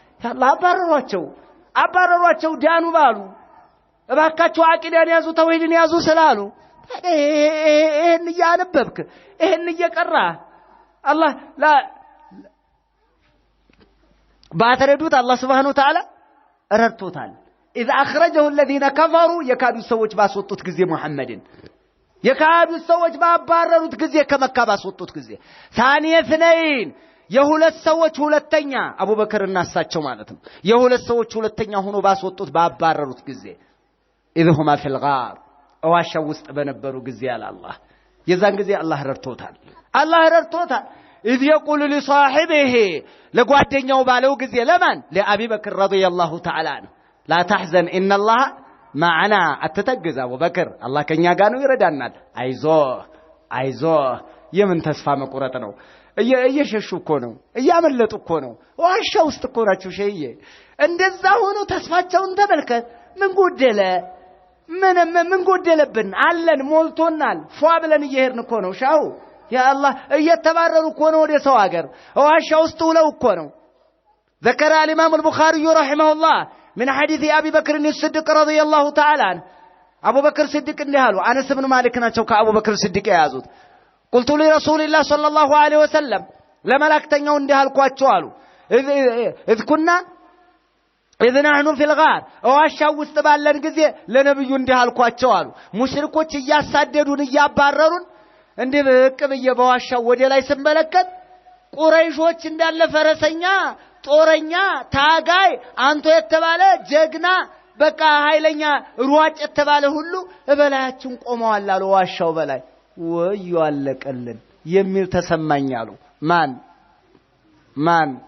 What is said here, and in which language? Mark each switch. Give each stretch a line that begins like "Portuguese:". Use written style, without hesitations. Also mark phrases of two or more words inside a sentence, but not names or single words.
Amharic: አባረሯቸው ዳኑ ባሉ እባካችሁ አቂዳን ያዙ ተውሂድን ያዙ ስላሉ ይሄን ያነበብክ ይሄን እየቀራ አላህ ባተረዱት አላህ
Arabic: سبحانه وتعالى
Amharic: ረድቶታል።
Arabic: إذ أخرجه الذين
Amharic: كفروا የካዱ ሰዎች ባስወጡት ጊዜ ሙሐመድን የካዱ ሰዎች ባባረሩት ጊዜ ከመካ ባስወጡት ጊዜ
Arabic: ثاني اثنين
Amharic: የሁለት ሰዎች ሁለተኛ አቡበከርና እሳቸው ማለት ነው። የሁለት ሰዎች ሁለተኛ ሆኖ ባስወጡት ባባረሩት ጊዜ
Arabic: إذ هما في الغار
Amharic: ዋሻው ውስጥ በነበሩ ጊዜ ያለ አላህ የዛን ጊዜ አላህ ረድቶታል።
Arabic: إذ يقول لصاحبه
Amharic: ለጓደኛው ባለው ጊዜ ለማን ለአቢ በክር
Arabic: رضي الله تعالى عنه لا تحزن إن الله معنا
Amharic: አትተግዝ አቡበክር አላህ ከኛ ጋር ነው ይረዳናል። አይዞህ የምን ተስፋ መቁረጥ ነው? እየሸሹ እኮ ነው፣ እያመለጡ እኮ ነው። ዋሻ ውስጥ እኮ ናቸው ሸይዬ። እንደዛ ሆኖ ተስፋቸውን ተመልከት። ምን ጎደለብን? አለን ሞልቶናል። ፏ ብለን እየሄድን እኮ ነው። ሻው ያ አላህ እየተባረሩ እኮ ነው ወደ ሰው ሀገር። ዋሻ ውስጥ ውለው እኮ ነው።
Arabic: ذكر الإمام البخاري رحمه الله من حديث أبي بكر الصديق رضي الله تعالى عنه.
Amharic: أبو بكر الصديق እንዲያሉ አነስ ብን ማሊክ ናቸው ከአቡ በክር الصديق የያዙት።
Arabic: قلت لرسول الله صلى الله عليه وسلم
Amharic: ለመላእክተኛው እንዲያልኳቸው አሉ
Arabic: إذ نحن في الغار
Amharic: ዋሻው ውስጥ ባለን ጊዜ ለነብዩ እንዲያልኳቸው አሉ ሙሽሪኮች እያሳደዱን እያባረሩን እንዴ በቅ በየ በዋሻው ወደ ላይ ስመለከት ቁረይሾች እንዳለ ፈረሰኛ ጦረኛ ታጋይ አንተ የተባለ ጀግና በቃ ኃይለኛ ሩዋጭ የተባለ ሁሉ በላያችን ቆመዋል አሉ ዋሻው በላይ። ወዩ አለቀልን የሚል ተሰማኝ አሉ። ማን